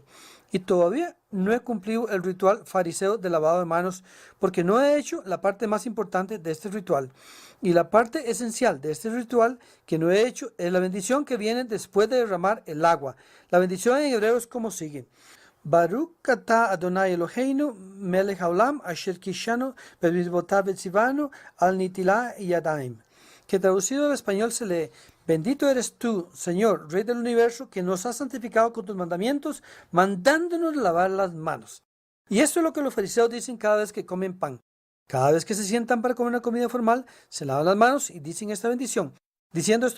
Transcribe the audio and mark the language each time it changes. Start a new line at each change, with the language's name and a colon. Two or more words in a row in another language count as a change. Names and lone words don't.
Spanish: Y todavía no he cumplido el ritual fariseo de lavado de manos porque no he hecho la parte más importante de este ritual. Y la parte esencial de este ritual que no he hecho es la bendición que viene después de derramar el agua. La bendición en hebreo es como sigue.
Hebrew: ברוך אתה אדוני אלוהינו מלך העולם אשר קדשנו במצוותיו וציוונו על נטילת ידיים.
Spanish: Que traducido al español se lee, bendito eres tú, Señor, Rey del universo, que nos has santificado con tus mandamientos, mandándonos lavar las manos. Y esto es lo que los fariseos dicen cada vez que comen pan. Cada vez que se sientan para comer una comida formal, se lavan las manos y dicen esta bendición, diciendo esto diariamente.